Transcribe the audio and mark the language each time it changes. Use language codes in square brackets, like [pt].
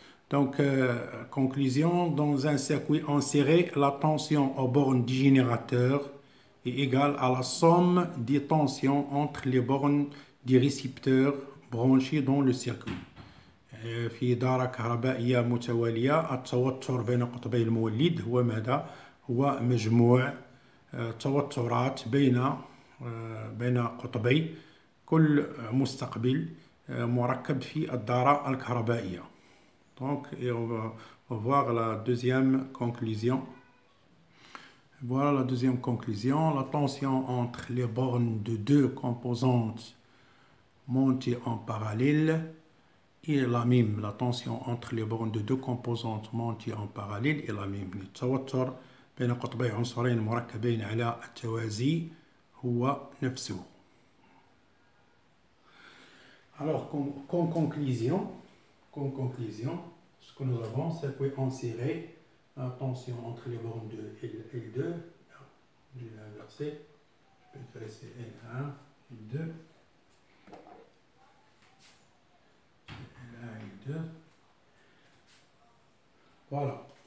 [fr] Donc, conclusion, dans un circuit en série, la tension aux bornes du générateur est égale à la somme des tensions entre les bornes des récepteurs branchés dans le circuit. [ar] في دارة كهربائية متوالية التوتر بين قطبي المولد هو ماذا؟ هو مجموع توترات بين قطبي كل مستقبل مركب في الدارة الكهربائية. [fr] Donc, et on va voir la deuxième conclusion. Voilà la deuxième conclusion. La tension entre les bornes de deux composantes montées en parallèle est la même. La tension entre les bornes de deux composantes montées en parallèle est la même. [ar] التوتر بين قطبي عنصرين مركبين على التوازي هو نفسه. [fr] Alors, comme conclusion, ce que nous avons, c'est qu'on serrer la tension entre les bornes de L2, je vais inverser, je peux tracer L1, L2, L1, L2, voilà.